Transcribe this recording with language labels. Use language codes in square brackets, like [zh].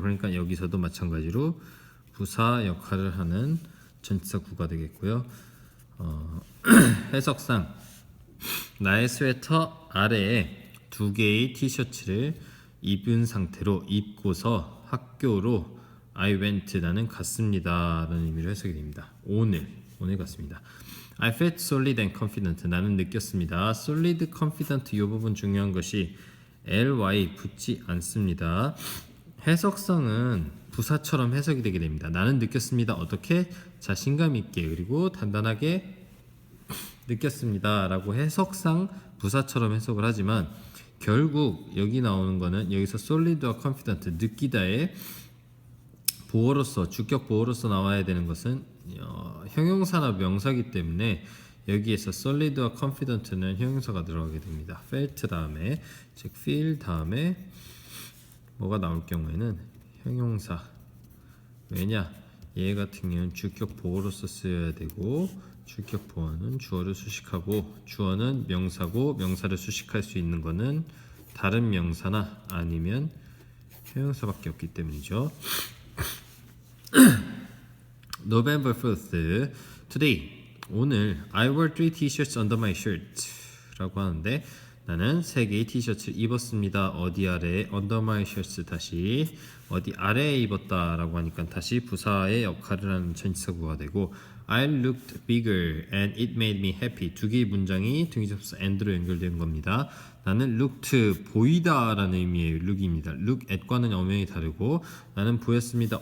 [ko] 그러니까 여기서도 마찬가지로 부사 역할을 하는 전치사 구가 되겠고요. 해석상 나의 스웨터 아래에 두 개의 티셔츠를 입은 상태로 입고서 학교로 [en] I went [ko] 나는 갔습니다 라는 의미로 해석이 됩니다. 오늘 갔습니다. [en] I felt solid and confident [ko] 나는 느꼈습니다. solid, confident 이 부분 중요한 것이 ly 붙지 않습니다. 해석상은 부사처럼 해석이 되게 됩니다. 나는 느꼈습니다. 어떻게? 자신감 있게 그리고 단단하게 느꼈습니다 라고 해석상 부사처럼 해석을 하지만 결국 여기 나오는 거는 여기서 solid와 confident 느끼다의 보어로서 주격 보어로서 나와야 되는 것은 형용사나 명사이기 때문에 여기에서 solid와 confident는 형용사가 들어가게 됩니다. felt 다음에 즉 feel 다음에 뭐가 나올 경우에는 형용사. 왜냐? 얘 같은 경우는 주격 보어로서 쓰여야 되고 주격 보어는 주어를 수식하고 주어는 명사고 명사를 수식할 수 있는 거는 다른 명사나 아니면 형용사밖에 없기 때문이죠. [en] November 4th Today [ko] 오늘 [en] I wore three t-shirts under my shirt [ko] 라고 하는데 나는 세 개의 티셔츠를 입었습니다. 어디 아래에 [en] under my shirts [ko] 다시 어디 아래에 입었다 라고 하니까 다시 부사의 역할을 하는 전치사구가 되고 [en] I looked bigger and it made me happy [ko] 두 개의 문장이 등기접수 and로 연결된 겁니다. 나는 looked 보이다 라는 의미의 look입니다. look at과는 엄연히 다르고 나는 보였습니다.